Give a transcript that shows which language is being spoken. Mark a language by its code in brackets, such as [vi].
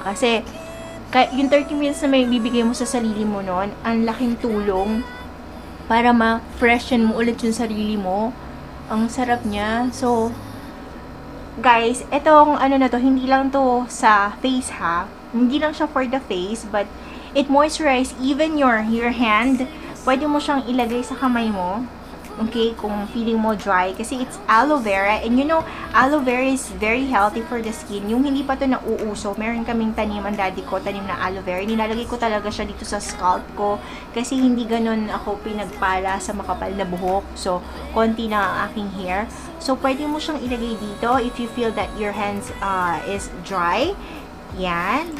[tl] Kasi, yung 30 minutes na may bibigay mo sa sarili mo noon, ang laking tulong para ma-freshen mo ulit yung sarili mo. Ang sarap niya. So, guys, etong na to, hindi lang to sa face ha. Hindi lang siya [en] for the face, but it moisturize even your hand. [tl] Pwede mo siyang ilagay sa kamay mo. [en] Okay, kung feeling mo dry, kasi it's aloe vera, and you know, aloe vera is very healthy for the skin. [tl] Yung hindi pa to nauuso, meron kaming tanim, ang daddy ko, tanim na aloe vera, nilalagay ko talaga siya dito sa scalp ko, kasi hindi ganun ako pinagpala sa makapal na buhok, so, konti na ang aking hair. So, pwede mo siyang ilagay dito, [en] if you feel that your hands is dry. [tl] Yan.